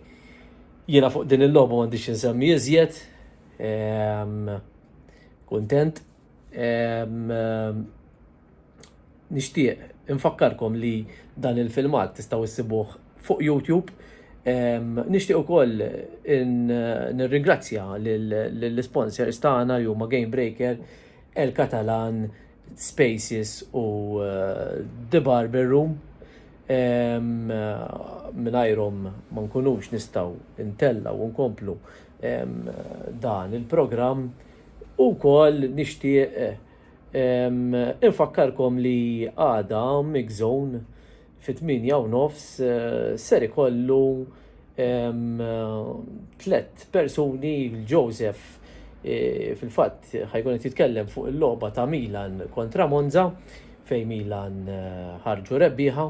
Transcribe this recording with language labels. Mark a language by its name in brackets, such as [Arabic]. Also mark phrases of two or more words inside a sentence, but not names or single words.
[Maltese] Jiena fuq din il-logħba m'għandix insemmi iżjed, kuntent. Nixtieq infakkarkom li dan il-filmat tistgħu issibuh fuq YouTube. Nixtieq ukoll nirringrazzja lill-sponsors tagħna li huma Game Breaker, El Catalan, Spaces u The Barber Room. Mingħajrhom ma nkunux nistgħu ntella u nkomplu dan il-programm. Ukoll nixtieq infakkarkom li għada Migzone fit-8:30 ser ikollu 3 persuni, Joseph fil-fatt ħajkun qed jitkellem fuq il-logħba ta' Milan kontra Monza fejn Milan ħarġu rebbieħa.